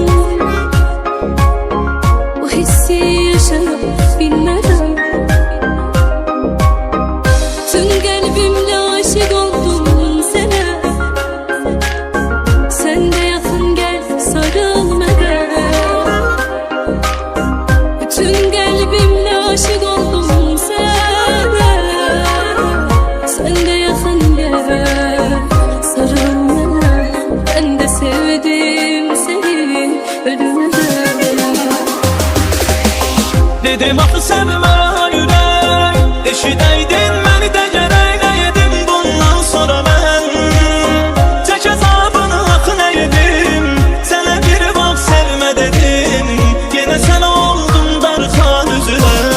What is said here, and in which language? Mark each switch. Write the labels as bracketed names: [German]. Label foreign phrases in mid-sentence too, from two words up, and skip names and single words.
[Turkish] bu hissi yaşaya bilmeden. Tüm kalbimle aşık oldum sana. Sen de yakın gel sarılmadan. Tüm kalbimle aşık oldum sana. Sen de yakın gel sarılmadan. Ben de sevdim seni ölümden. [Azerbaijani] Dedim axı sevmə ürək, eşidəydin məni də gərək nə yedim bundan sonra mən. Çək əzabını axı nə yedim, sənə bir vaxt sevmə dedim, yenə sən oldun darxan üzrə.